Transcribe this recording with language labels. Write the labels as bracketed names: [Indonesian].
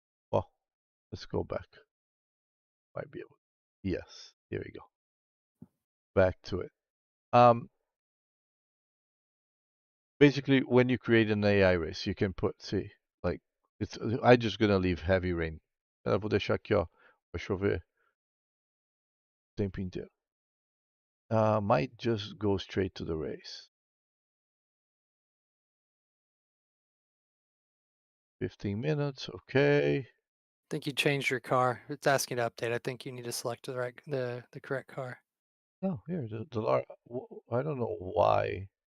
[English] Well, let's go back. Might be able. Yes, here we go. Back to it. Basically, when you create an AI race, you can see, like, I'm just gonna leave heavy rain. [Portuguese] Eu vou deixar aqui, ó, vai chover o tempo inteiro. [English] Might just go straight to the race. 15 minutes. Okay. I think you changed your car. It's asking to update. I think you need to select the correct car. No, here I don't know why.